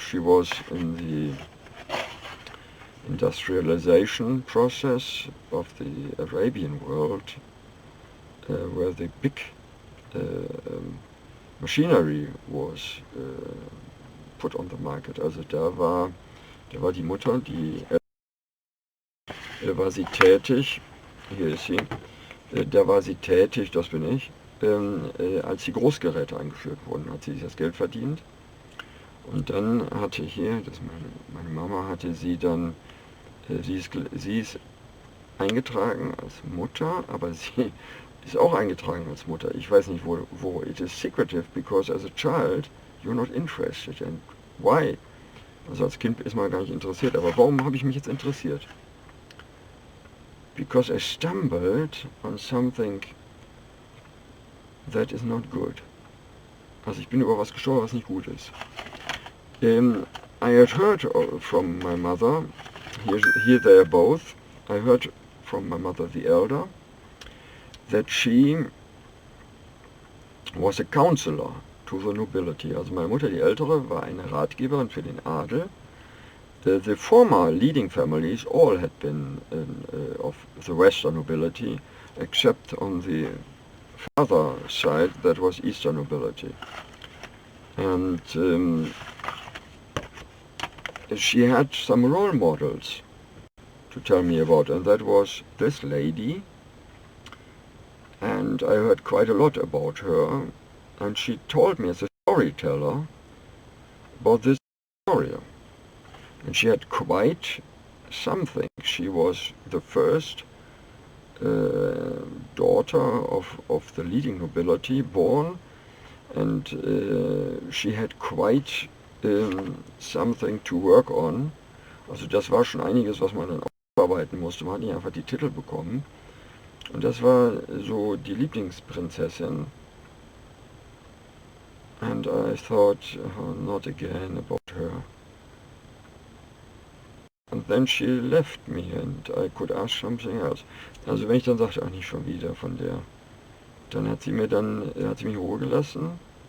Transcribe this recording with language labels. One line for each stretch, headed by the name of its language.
English: She was in the industrialization process of the Arabian world, where the big machinery was put on the market.
German: Also da war die Mutter, war sie tätig, hier ist sie, da war sie tätig, das bin ich, als die Großgeräte eingeführt wurden, hat sie das Geld verdient. Und dann hatte hier, meine Mama hatte sie dann, sie ist eingetragen als Mutter, aber sie ist auch eingetragen als Mutter. Ich weiß nicht, wo
English: it is secretive, because as a child you're not interested. And why?
German: Also als Kind ist man gar nicht interessiert, aber warum habe ich mich jetzt interessiert?
English: Because I stumbled on something that is not good.
German: Also ich bin über was gestolpert, was nicht gut ist.
English: I had heard from my mother, here they are both, I heard from my mother the elder, that she was a counselor to the nobility.
German: Also meine Mutter, die ältere, war eine Ratgeberin für den Adel.
English: The former leading families all had been of the western nobility, except on the father side, that was eastern nobility. And she had some role models to tell me about, and that was this lady, and I heard quite a lot about her, and she told me as a storyteller about this story. And she had quite something. She was the first daughter of the leading nobility born, and she had quite something to work on.
German: Also das war schon einiges, was man dann aufarbeiten musste. Man hat nicht einfach die Titel bekommen. Und das war so die Lieblingsprinzessin.
English: And I thought, not again about her. And then she left me and I could ask something else.
German: Also wenn ich dann sagte, ach nicht schon wieder von der, dann hat sie mich in Ruhe gelassen.